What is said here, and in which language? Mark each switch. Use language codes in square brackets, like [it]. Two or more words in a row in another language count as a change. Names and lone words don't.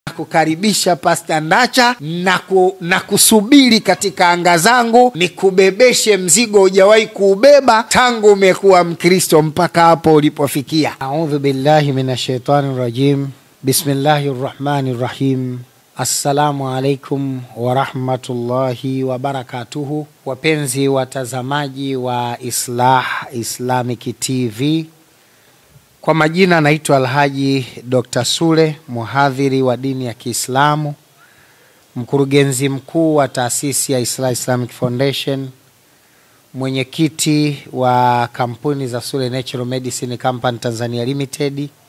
[sw] Kukaribisha Pastor Ndacha na kusubiri katika anga zangu nikubebeshe mzigo hujawahi kuubeba tangu umekuwa Mkristo mpaka hapo ulipofikia. [ar] أعوذ بالله من الشيطان الرجيم. بسم الله الرحمن الرحيم. السلام عليكم ورحمة الله وبركاته. [sw] Wapenzi watazamaji wa Islamic TV. Kwa majina naitwa Alhaji Dr. Sule, muhadhiri wa dini ya Kiislamu, mkurugenzi mkuu wa taasisi ya Islamic Foundation, mwenyekiti wa kampuni za Sule Natural Medicine Company Tanzania Limited.